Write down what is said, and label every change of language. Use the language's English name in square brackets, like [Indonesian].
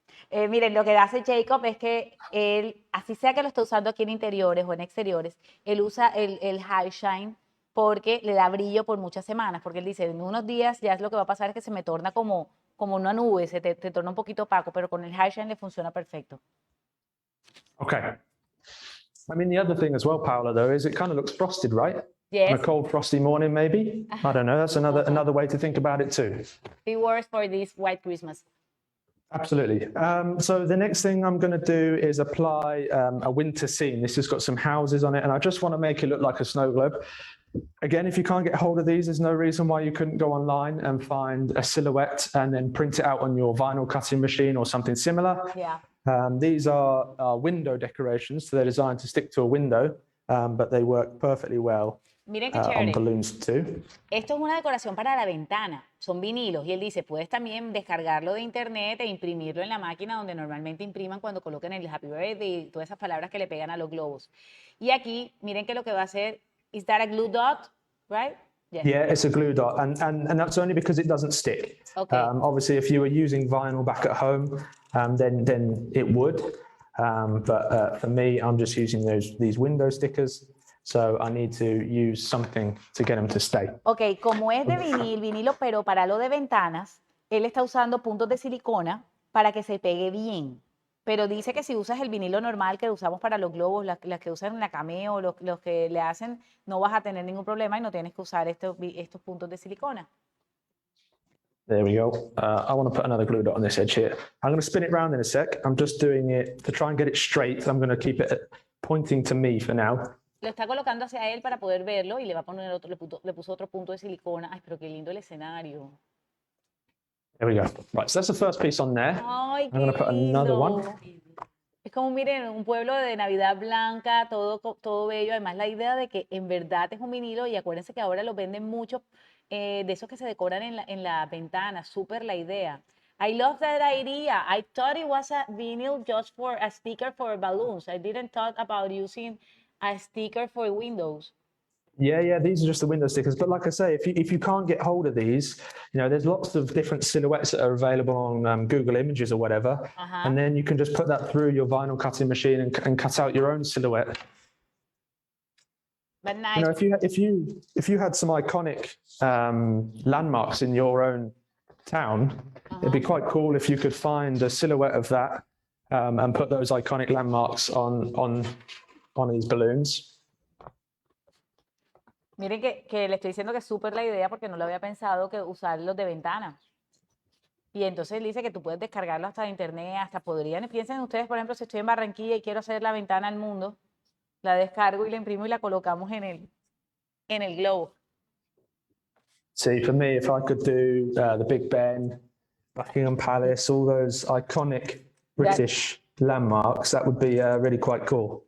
[Spanish] Miren, lo que hace Jacob es que él, así sea que lo esté usando aquí en interiores o en exteriores, él usa el High Shine porque le da brillo por muchas semanas, porque él dice, en unos días ya es lo que va a pasar es que se me torna como una nube, te torna un poquito opaco, pero con el High Shine le funciona perfecto. [English] Okay. I mean, the other thing as well, Paola, though, is it kind of looks frosted, right? Yes. On a cold, frosty morning, maybe? I don't know. That's another way to think about it too. It works for this white Christmas. Absolutely. So the next thing I'm going to do is apply a winter scene. This has got some houses on it, and I just want to make it look like a snow globe. Again, if you can't get hold of these, there's no reason why you couldn't go online and find a silhouette and then print it out on your vinyl cutting machine or something similar. Yeah. These are window decorations, so they're designed to stick to a window, but they work perfectly well [Spanish] Miren qué [English] on [Spanish] chévere. [English] balloons too. [Spanish] Esto es una decoración para la ventana, son vinilos y él dice, puedes también descargarlo de internet e imprimirlo en la máquina donde normalmente impriman cuando coloquen el Happy Birthday y todas esas palabras que le pegan a los globos. Y aquí, miren que lo que va a hacer, [English] is that a glue dot, right? Yes. Yeah, it's a glue dot, and that's only because it doesn't stick. Okay. Obviously, if you were using vinyl back at home, then it would. But for me, I'm just using these window stickers. So I need to use something to get them to stay. [Spanish] Ok, como es de vinilo, pero para lo de ventanas, él está usando puntos de silicona para que se pegue bien. Pero dice que si usas el vinilo normal que usamos para los globos, las que usan en la Cameo, los que le hacen, no vas a tener ningún problema y no tienes que usar estos puntos de silicona. [English] There we go. I want to put another glue dot on this edge here. I'm going to spin it round in a sec. I'm just doing it to try and get it straight. I'm going to keep it pointing to me for now. [Spanish] Lo está colocando hacia él para poder verlo y le va a poner le puso otro punto de silicona. Ay, pero qué lindo el escenario. [English] There we go. Right, so that's the first piece on there. Ay, I'm going to put another one. [Spanish] Es como, miren, un pueblo de Navidad Blanca, todo bello. Además, la idea de que en verdad es un vinilo y acuérdense que ahora los venden mucho de esos que se decoran en la ventana. Súper la idea. [English] I love that idea. I thought it was a vinyl just for a sticker for balloons. I didn't thought about using a sticker for windows. Yeah, these are just the window stickers. But like I say, if you can't get hold of these, there's lots of different silhouettes that are available on Google Images or whatever. And then you can just put that through your vinyl cutting machine and cut out your own silhouette. But nice. If you had some iconic landmarks in your own town, it'd be quite cool if you could find a silhouette of that and put those iconic landmarks on these balloons. [Spanish] Miren que le estoy diciendo que es súper la idea porque no lo había pensado que usarlos de ventana. Y entonces él dice que tú puedes descargarlo hasta de internet, hasta podrían, piensen ustedes, por ejemplo, si estoy en Barranquilla y quiero hacer la ventana al mundo, la descargo y la imprimo y la colocamos en el globo. [English] See, for me, if I could do the Big Ben, Buckingham Palace, all those iconic British landmarks, that would be really quite cool.